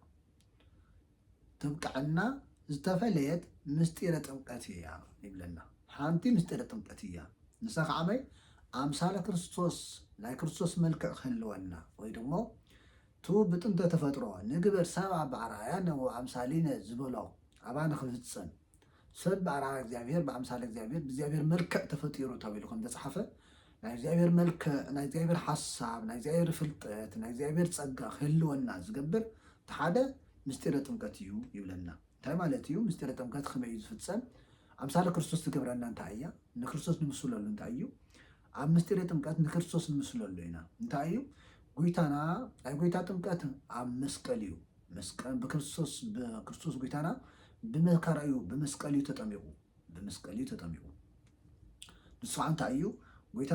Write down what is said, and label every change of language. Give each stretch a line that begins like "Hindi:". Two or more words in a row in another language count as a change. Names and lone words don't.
Tigrinya: ተብቃዕና ዝተፈለየት ምስጢረ ጥምቀት እያ ይብለና ሓንቲ ምስጢረ ጥምቀት እያ ንሳ ከዓመይ አምሳለ ክርስቶስ ናይ ክርስቶስ መልክዕ ክህልወና ወይ ደግሞ ቱ ብጥንተ ተፈጥሮ
Geez: ንግበር ሰብአ በአርአያነ ወአምሳሊነ
Tigrinya: ዝበሎ አባነ ክፍጸም ሰብ በአርአያ እግዚአብሔር በአምሳለ እግዚአብሔር በእግዚአብሔር መልክዕ ተፈጢሩ ተባሂሉ ከም ተጻሕፈ ናይ እግዚአብሔር መልክዕ ናይ እግዚአብሔር ሓሳብ ናይ እግዚአብሔር ፍልጠት ናይ እግዚአብሔር ጸጋ ክህልወና ዝገብር ሓደ ምስጢረ ጥምቀት እዩ ይብለና እንታይ ማለት እዩ ምስጢረ ጥምቀት ከመይ ዝፍጸም አምሳለ ክርስቶስ ትገብረና እንታይ እያ ንክርስቶስ ንምስለሉ እንታይ እዩ ኣብ ምስጢረ ጥምቀት ንክርስቶስ ንምስለሉ ኢና እንታይ እዩ ጎይታና ናይ ጎይታ ጥምቀት ኣብ መስቀል እዩ መስቀል በክርስቶስ ጎይታና ብመከራ እዩ በመስቀል እዩ ተጠሚቁ ንሱ እንታይ እዩ ጎይታ